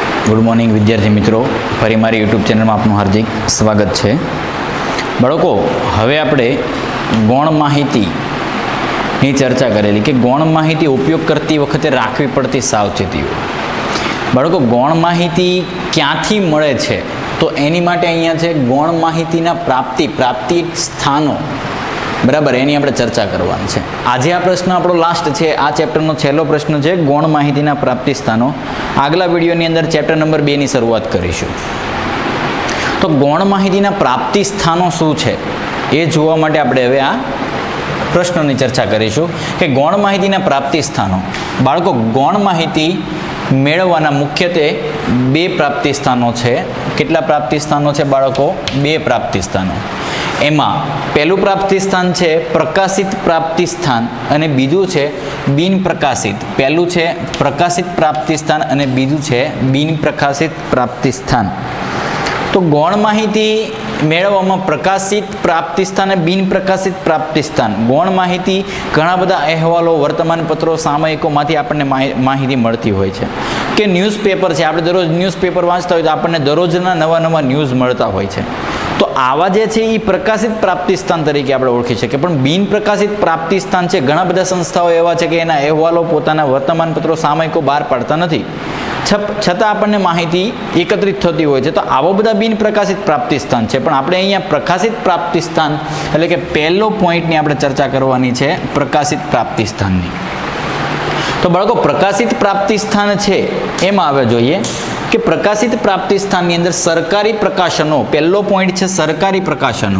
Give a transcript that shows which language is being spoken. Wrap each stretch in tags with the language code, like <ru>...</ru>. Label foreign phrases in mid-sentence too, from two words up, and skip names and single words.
<en>good morning</en> <gu>વિદ્યાર્થી મિત્રો, ફરી મારી યુટ્યુબ ચેનલ માં આપનું</gu> <hi>हार्दिक स्वागत है।</hi> <gu>બાળકો, હવે આપણે ગૌણ માહિતીની ચર્ચા કરેલી કે ગૌણ માહિતી ઉપયોગ કરતી વખતે રાખવી પડતી સાવચેતીઓ। બાળકો, ગૌણ માહિતી ક્યાંથી મળે છે તો એની માટે અહીંયા છે ગૌણ માહિતીના પ્રાપ્તિ સ્થાનો, બરાબર, એની આપણે ચર્ચા કરવાની છે। આજે આ પ્રશ્ન આપણો લાસ્ટ છે, આ ચેપ્ટરનો છેલ્લો પ્રશ્ન છે ગૌણ માહિતીના પ્રાપ્તિ સ્થાનો। આગલા વિડિયોની અંદર ચેપ્ટર નંબર 2 ની શરૂઆત કરીશું। તો ગૌણ માહિતીના પ્રાપ્તિ સ્થાનો શું છે એ જોવા માટે આપણે હવે આ પ્રશ્નોની ચર્ચા કરીશું કે ગૌણ માહિતીના પ્રાપ્તિ સ્થાનો। બાળકો, ગૌણ માહિતી મેળવવાના મુખ્યત્વે 2 પ્રાપ્તિ સ્થાનો છે। કેટલા પ્રાપ્તિ સ્થાનો છે બાળકો? 2 પ્રાપ્તિ સ્થાનો। એમાં પહેલું પ્રાપ્તિ સ્થાન છે પ્રકાશિત પ્રાપ્તિ સ્થાન અને બીજું છે બિન પ્રકાશિત। પહેલું છે પ્રકાશિત પ્રાપ્તિ સ્થાન અને બીજું છે બિન પ્રકાશિત પ્રાપ્તિ સ્થાન। તો ગૌણ માહિતી મેળવવામાં પ્રકાશિત પ્રાપ્તિ સ્થાન અને બિન પ્રકાશિત પ્રાપ્તિ સ્થાન, ગૌણ માહિતી ઘણા બધા અહેવાલો, વર્તમાનપત્રો, સામયિકોમાંથી આપણને માહિતી મળતી હોય છે। કે ન્યૂઝપેપર છે, આપણે દરરોજ ન્યૂઝપેપર વાંચતા હોય તો આપણને દરરોજના નવા નવા ન્યૂઝ મળતા હોય છે। તો આવા જે છે ઈ પ્રકાશિત પ્રાપ્તિ સ્થાન તરીકે આપણે ઓળખી શકીએ। પણ બિન પ્રકાશિત પ્રાપ્તિ સ્થાન છે, ઘણા બધા સંસ્થાઓ એવા છે કે એના અહેવાલો પોતાના વર્તમાનપત્રો, સામયિકો બહાર પાડતા નથી, છતાં આપણને માહિતી એકત્રિત થતી હોય છે। તો આવા બધા બિન પ્રકાશિત પ્રાપ્તિ સ્થાન છે, પણ આપણે અહીંયા પ્રકાશિત પ્રાપ્તિ સ્થાન એટલે કે પહેલો પોઈન્ટની આપણે ચર્ચા કરવાની છે, પ્રકાશિત પ્રાપ્તિ સ્થાનની। તો બાળકો, પ્રકાશિત પ્રાપ્તિ સ્થાન છે એમાં આવે જોઈએ કે પ્રકાશિત પ્રાપ્તિ સ્થાનની અંદર સરકારી પ્રકાશનો, પહેલો પોઈન્ટ છે સરકારી પ્રકાશનો।</gu>